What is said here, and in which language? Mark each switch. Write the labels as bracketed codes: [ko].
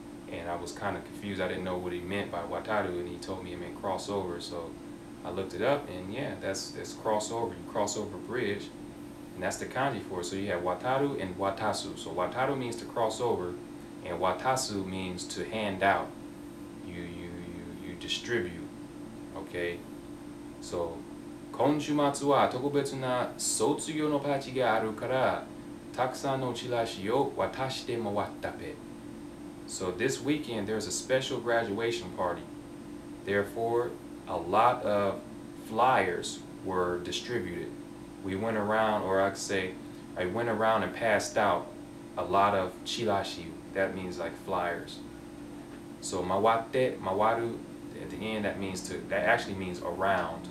[en] And I was kind of confused. I didn't know what he meant by wataru, and he told me it meant crossover. So I looked it up, and yeah, that's crossover. You cross over a bridge, and that's the kanji for it. So you have wataru and watasu. So wataru means to cross over, and watasu means to hand out. You distribute. Okay. [ja] So 今週末は特別な卒業のパーティーがあるからたくさんのチラシを渡して回ったべ。 [en] So this weekend there's a special graduation party. Therefore, a lot of flyers were distributed. We went around, or I could say, I went around and passed out a lot of chirashi. That means like flyers. So mawaru at the end, that actually means around.